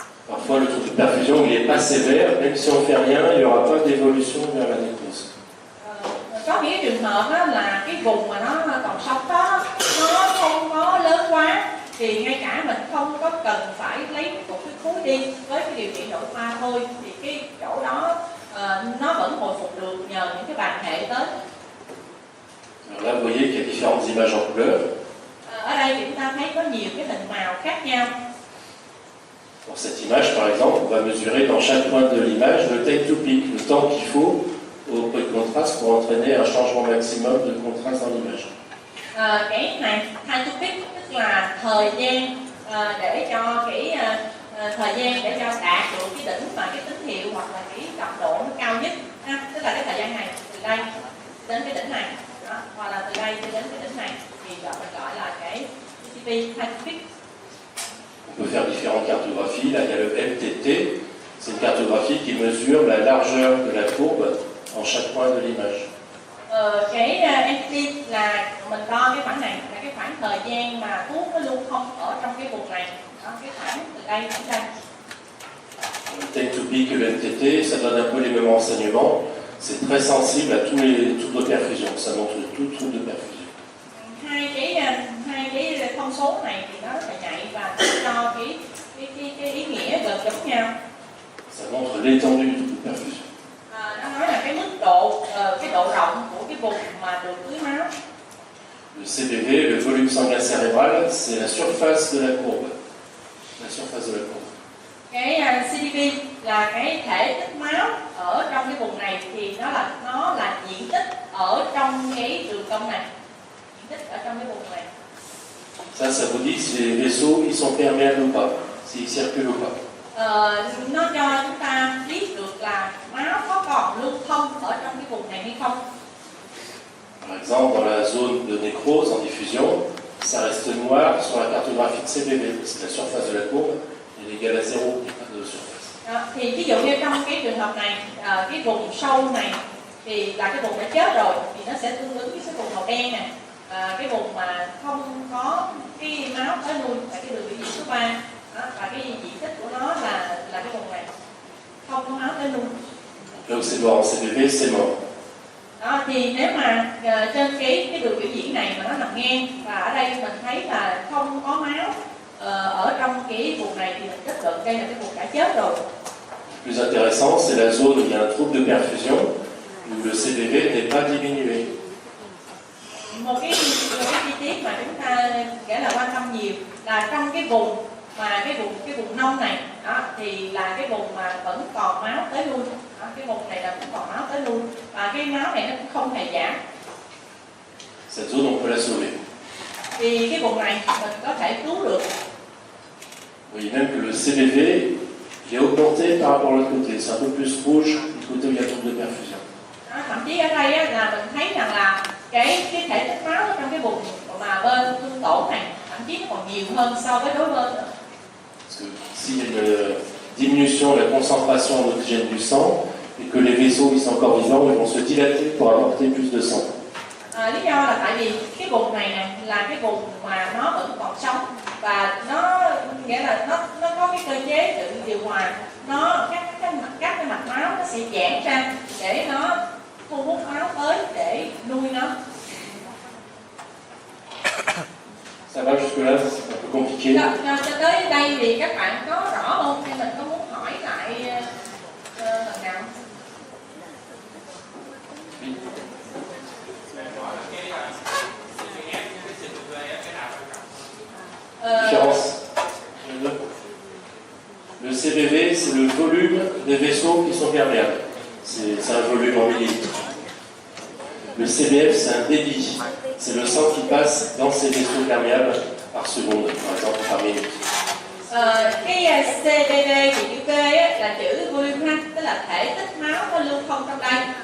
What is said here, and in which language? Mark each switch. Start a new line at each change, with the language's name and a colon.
French: Parfois, le trou de perfusion il n'est pas sévère, même si on ne fait rien, il n'y aura pas d'évolution vers la nécrose.
Vietnamese: Có những trường hợp đó là cái vùng mà nó còn sống đó, nó không có lớn quá, thì ngay cả mình không có cần phải lấy một cái khối đi với cái điều trị nội khoa thôi, thì cái chỗ đó nó vẫn hồi phục được nhờ những cái bàn hệ tới.
French: Alors là, vous voyez qu'il y a différentes images en couleur.
Vietnamese: Ở đây thì chúng ta thấy có nhiều cái hình màu khác nhau.
French: Pour cette image, par exemple, on va mesurer dans chaque point de l'image le time to peak, le temps qu'il faut au point de contraste pour entraîner un changement maximum de contraste dans l'image.
Vietnamese: Cái này time to peak tức là thời gian để cho cái thời gian để cho đạt được cái đỉnh mà cái tín hiệu hoặc là cái cấp độ nó cao nhất ha. Tức là cái thời gian này từ đây đến cái đỉnh này đó, hoặc là từ đây cho đến cái đỉnh này thì mình gọi là cái TTP time to peak.
French: On peut faire différentes cartographies. Là, il y a le MTT. C'est une cartographie qui mesure la largeur de la courbe en chaque point de l'image.
Vietnamese: Cái MTT là mình đo cái khoảng này là cái khoảng thời gian mà thuốc nó lưu thông ở trong cái vùng này. Đó, cái khoảng từ đây đến đây.
French: Le time to peak et le MTT, ça donne un peu les mêmes renseignements. C'est très sensible à toutes nos perfusions. Ça montre tout type de perfusion.
Vietnamese: Hai cái thông số này thì nó rất là nhạy và cho cái ý nghĩa gần giống nhau.
French: Ça montre l'étendue de toute perfusion.
Vietnamese: Nó nói là cái mức độ, cái độ rộng của cái vùng mà được tưới máu.
French: Le CBV, le volume sanguin cérébral, c'est la surface de la courbe. La surface de la courbe.
Vietnamese: Cái CDV là cái thể tích máu ở trong cái vùng này thì nó là diện tích ở trong cái đường cong này, diện tích ở trong cái vùng này.
French: Ça vous dit si les vaisseaux ils sont perméables ou pas, s'ils circulent ou pas.
Vietnamese: Nó cho chúng ta biết được là máu có còn lưu thông ở trong cái vùng này hay không.
French: Par exemple, dans la zone de nécrose en diffusion, ça reste noir sur la cartographie de CBV, parce que la surface de la courbe est égale à 0, il n'y a pas de surface.
Vietnamese: Thì ví dụ như trong cái trường hợp này, cái vùng sâu này thì là cái vùng đã chết rồi thì nó sẽ tương ứng với cái vùng màu đen này. Cái vùng mà không có cái máu tới lui là cái đường biểu diễn số 3 và cái diện tích của nó là cái vùng này không có máu tới lui.
French: Là où c'est noir en CBV, c'est mort.
Vietnamese: Đó, thì nếu mà trên cái đường biểu diễn này mà nó nằm ngang và ở đây mình thấy là không có máu ở trong cái vùng này thì mình kết luận đây là cái vùng đã chết rồi.
French: Le plus intéressant, c'est la zone où il y a un trouble de perfusion, où le CBV n'est pas diminué.
Vietnamese: Một cái chi tiết mà chúng ta nghĩa là quan tâm nhiều là trong cái vùng mà cái vùng nông này đó, thì là cái vùng mà vẫn còn máu tới lui. Đó, cái vùng này là vẫn còn máu tới lui và cái máu này nó cũng không hề giảm.
French: Cette zone, on peut la sauver.
Vietnamese: Thì cái vùng này mình có thể cứu được.
French: Vous voyez même que le CBV il est augmenté par rapport à l'autre côté. C'est un peu plus rouge du côté où il y a trouble de perfusion.
Vietnamese: Đó, thậm chí ở đây á, là mình thấy rằng là cái thể tích máu ở trong cái vùng mà bên thương tổn này thậm chí nó còn nhiều hơn so với đối bên nữa.
French: Parce que s'il y a une diminution de la concentration en oxygène du sang et que les vaisseaux ils sont encore vivants, ils vont se dilater pour apporter plus de sang.
Vietnamese: Lý do là tại vì cái vùng này nè là cái vùng mà nó vẫn còn sống và nó nghĩa là nó có cái cơ chế tự điều hòa, nó các cái mạch máu nó sẽ giãn ra để nó thu hút máu tới để nuôi nó.
French: Ça va jusque là, c'est un peu compliqué.
Vietnamese: Cho tới đây thì các bạn có rõ không? Hay mình có muốn hỏi lại lần nào?
French: Différence. Le CBV, c'est le volume des vaisseaux qui sont perméables. C'est un volume en millilitres. Le CBF, c'est un débit. C'est le sang qui passe dans ces vaisseaux perméables par seconde, par exemple par minute.
Vietnamese: Cái CBV thì chữ V là chữ volume ha, tức là thể tích máu nó lưu thông trong đây.